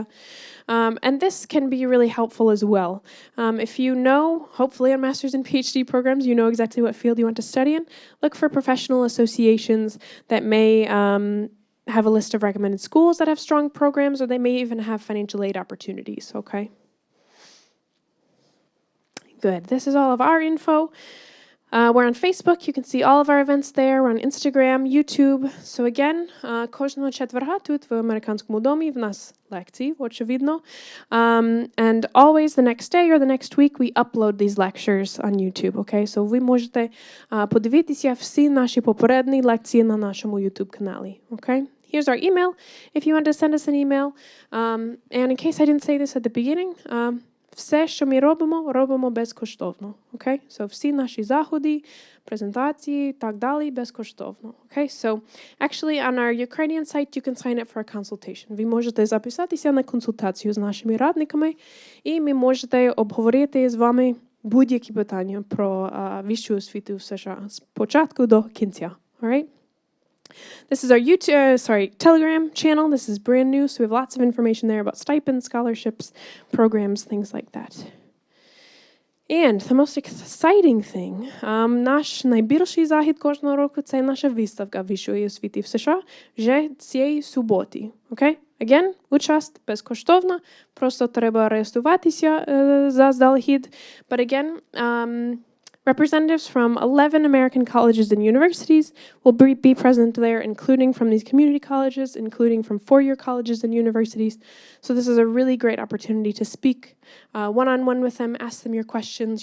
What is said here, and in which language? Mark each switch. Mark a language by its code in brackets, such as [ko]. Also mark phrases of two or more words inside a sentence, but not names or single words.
[en] And this can be really helpful as well. If you know, hopefully on master's and PhD programs, you know exactly what field you want to study in, look for professional associations that may have a list of recommended schools that have strong programs, or they may even have financial aid opportunities, okay? Good. This is all of our info. We're on Facebook. You can see all of our events there. We're on Instagram, YouTube. So again, [uk] кожного четверга тут в американському домі в нас лекції, очевидно. [en] And always the next day or the next week, we upload these lectures on YouTube, okay? [uk] So ви можете подивитися всі наші попередні лекції на нашому YouTube-каналі, [en] okay? Here's our email if you want to send us an email. And in case I didn't say this at the beginning, [uk] все, що ми робимо безкоштовно. Okay? So всі наші заходи, презентації, так далі, безкоштовно. [en] Okay? So actually on our Ukrainian site you can sign up for a consultation. [uk] Ви можете записатися на консультацію з нашими радниками, і ми можете обговорити з вами будь-які питання про вищу освіту в США з початку до кінця. [en] All right? This is our Telegram channel. This is brand new, so we have lots of information there about stipends, scholarships, programs, things like that. And the most exciting thing, [uk] наш найбільший захід кожного року – це наша виставка вищої освіти в США вже цієї суботи. Okay? Again, участь безкоштовна, просто треба реєструватися заздалегідь. [en] But again, representatives from 11 American colleges and universities will be present there, including from these community colleges, including from four-year colleges and universities. So this is a really great opportunity to speak one-on-one with them, ask them your questions.